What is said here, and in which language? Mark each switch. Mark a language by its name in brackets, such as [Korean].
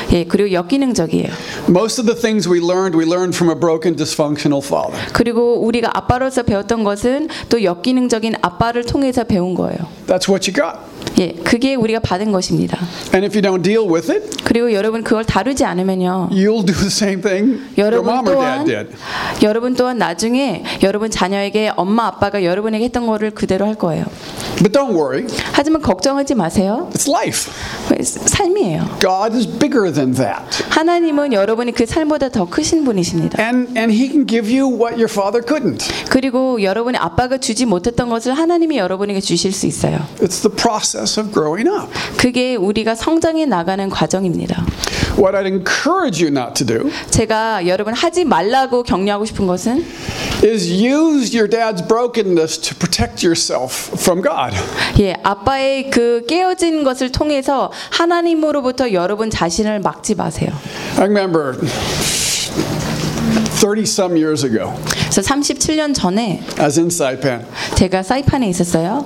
[Korean] 예, 그리고 역기능적이에요. [English] Most of the things we learned from a broken, dysfunctional father. [Korean] 그리고 우리가 아빠로서 배웠던 것은 또 역기능적인 아빠를 통해서 배운 거예요. [English] That's what you got. [Korean] 예, 그게 우리가 받은 것입니다. [English] And if you don't deal with it, [Korean] 그리고 여러분 그걸 다루지 않으면요. [English] You'll do the same thing your mom or dad did. [Korean] 여러분 또한 나중에 여러분 자녀에게 엄마 아빠가 여러분에게 했던 거를 그대로 할 거예요. [English] But don't worry. [Korean] 하지만 걱정하지 마세요. [English] It's life. [Korean] 삶이에요. [English] God is bigger than that. [Korean] 하나님은 여러분이 그 삶보다 더 크신 분이십니다. [English] And he can give you what your father couldn't. [Korean] 그리고 여러분의 아빠가 주지 못했던 것을 하나님이 여러분에게 주실 수 있어요. [English] It's the process of growing up. [Korean] 그게 우리가 성장해 나가는 과정입니다. [English] What I'd encourage you not to do. [Korean] 제가 여러분 하지 말라고 격려하고 싶은 것은 [English] is use your dad's brokenness to protect yourself from God. [Korean] 예, 아빠의 그 깨어진 것을 통해서 하나님으로부터 여러분 자신을 막지 마세요. [English] I remember 30 some years ago. [Korean] 37년 전에 [English] as in Saipan. [Korean] 제가 사이판에 있었어요.